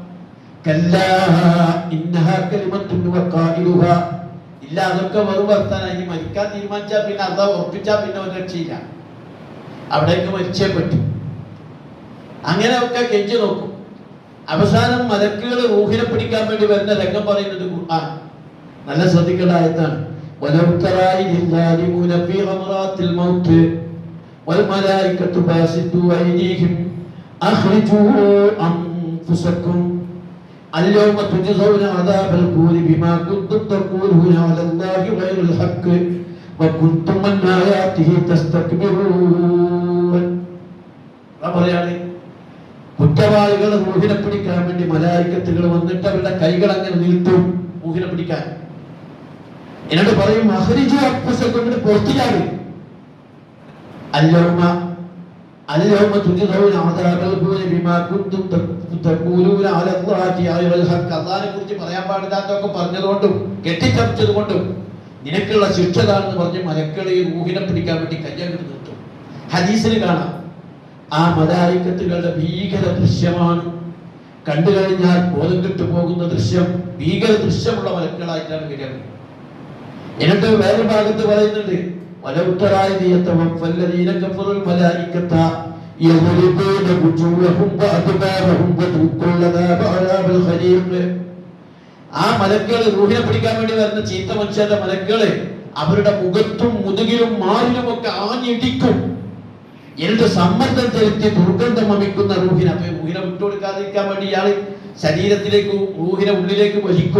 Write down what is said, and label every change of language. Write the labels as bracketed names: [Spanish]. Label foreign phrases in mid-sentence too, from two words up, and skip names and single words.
[Malayalam] ഇല്ല, അതൊക്കെ വെറും വർത്താനായി. ഇനി മരിക്കാൻ തീരുമാനിച്ചാൽ പിന്നെ അള്ളാഹു ഉറപ്പിച്ചാൽ പിന്നെ ഒരു രക്ഷയില്ല, അവിടേക്ക് മരിച്ചേ പറ്റും. അങ്ങനെയൊക്കെ കെഞ്ചി നോക്കും. അവസാനം മലക്കുകൾ റൂഹിനെ പിടിക്കാൻ വേണ്ടി വരുന്ന രംഗം പറയുന്നത് ഖുർആൻ നല്ല ശ്രദ്ധിക്കേണ്ട ആയത്താണ്. [Arabic] والملائكة باسطوا أيديهم أخرجوا أنفسكم اليوم تجزون عذاب الهون بما كنتم تقولون على الله غير الحق وكنتم عن آياته تستكبرون. [Malayalam] കുറ്റവാളികൾ റൂഹിനെ പിടിക്കാൻ വേണ്ടി മലായിക്കത്തുകൾ വന്നിട്ട് അവരുടെ കൈകൾ അങ്ങനെ നീട്ടും റൂഹിനെ പിടിക്കാൻ. എന്നോട് പറയും [Arabic] أخرجوا أنفسكم, [Malayalam] പുറത്തിലാകും. [Arabic] اليوم تجزون عذاب الهون بما كنتم تقولون على الله غير الحق. [Malayalam] അല്ലാഹുവിനെ കുറിച്ച് പറയാൻ പാടില്ലാത്തതൊക്കെ പറഞ്ഞതുകൊണ്ടും കെട്ടിച്ചമച്ചതുകൊണ്ടും നിനക്കുള്ള ശിക്ഷ താണെന്ന് പറഞ്ഞ് മലക്കൾ ഈ റൂഹിനെ പിടിക്കാൻ വേണ്ടി കയ്യങ്ങോട്ട് നിർത്തും. ഹദീസിൽ കാണാം ആ മലായിക്കത്തുകളുടെ ഭീകര ദൃശ്യമാണ്. കണ്ടു കഴിഞ്ഞാൽ ബോധം കെട്ടു പോകുന്ന ദൃശ്യം, ഭീകര ദൃശ്യമുള്ള മലക്കളായിട്ടാണ് വരിക. എന്നിട്ട് വേറെ ഭാഗത്ത് പറയുന്നുണ്ട് [Arabic] ولو ترى إذ يتوفى الذين كفروا الملائكة يضربون وجوههم وأدبارهم وذوقوا العذاب عذاب الخليق. [Malayalam] ആ മലക്കുകൾ റൂഹിനെ പിടിക്കാൻ വേണ്ടി വരുന്ന ചീത്ത മനുഷ്യരുടെ മലക്കുകളെ അവരുടെ മുഖത്തും മുതുകിലും മാറിലും ഒക്കെ ആഞ്ഞിടിക്കും. എന്നിട്ട് സമ്മർദ്ദം ചെലുത്തി ദുർഗന്ധം വമിക്കുന്ന റൂഹിനെ, അപ്പൊ റൂഹിനെ വിട്ടുകൊടുക്കാതിരിക്കാൻ വേണ്ടി ഇയാള് ശരീരത്തിലേക്ക് റൂഹിനെ ഉള്ളിലേക്ക് വലിക്കും.